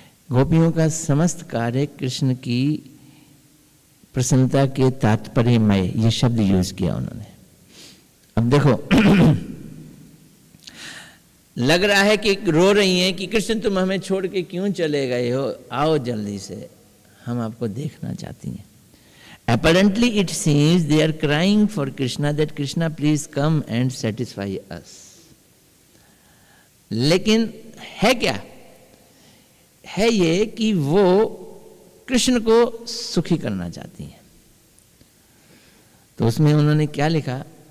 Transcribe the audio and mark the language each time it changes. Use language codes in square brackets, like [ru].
[hi] गोपियों का समस्त कार्य कृष्ण की प्रसन्नता के तात्पर्यमय, ये शब्द यूज किया उन्होंने। अब देखो लग रहा है कि रो रही हैं कि कृष्ण तुम हमें छोड़ के क्यों चले गए हो, आओ जल्दी से, हम आपको देखना चाहती हैं। [en] Apparently it seems they are crying for Krishna that Krishna please come and satisfy us. [hi] लेकिन है क्या? है ये कि वो कृष्ण को सुखी करना चाहती हैं। तो उसमें उन्होंने क्या लिखा?